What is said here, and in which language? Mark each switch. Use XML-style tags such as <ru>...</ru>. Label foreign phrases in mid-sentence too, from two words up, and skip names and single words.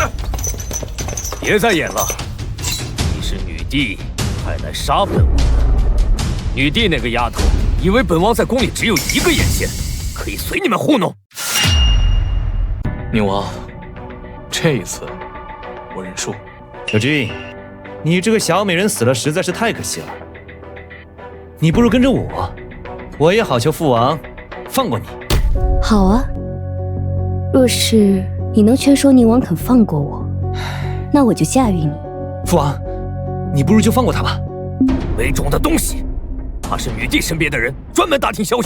<zh>別再演了，你是女帝派來殺本王的。女帝那個丫頭以為本王在宮裡只有一個眼線，可以隨你們糊弄。寧王，這一次我認輸。小君，你這個小美人死了實在是太可惜了。你不如跟着我也好求父王放过你。好啊，若是你能劝说宁王肯放过我，那我就驾驭你。父王，你不如就放过他吧。没种的东西，他是女帝身边的人，专门打听消息。</zh>